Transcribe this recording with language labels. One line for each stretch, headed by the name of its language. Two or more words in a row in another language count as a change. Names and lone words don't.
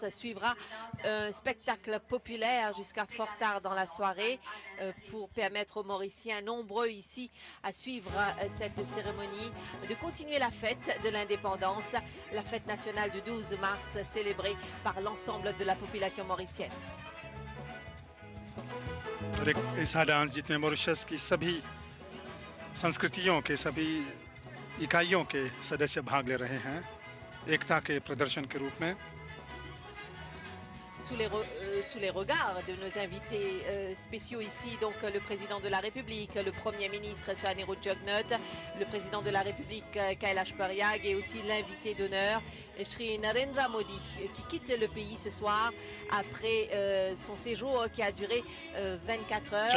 French: Suivra un spectacle populaire jusqu'à fort tard dans la soirée pour permettre aux Mauriciens nombreux ici à suivre cette cérémonie, de continuer la fête de l'indépendance, la fête nationale du 12 mars célébrée par l'ensemble de la population mauricienne.
Hindi: और एक ऐसा डांस जितने मॉरिशस की सभी संस्कृतियों के सभी इकाइयों के सदस्य भाग ले रहे हैं एकता के प्रदर्शन के रूप में।
French: Sous les regards de nos invités spéciaux ici, donc le président de la République, le Premier ministre Sahanirou Djognot, le président de la République Kailash Pariyag et aussi l'invité d'honneur Shri Narendra Modi qui quitte le pays ce soir après son séjour qui a duré 24 heures.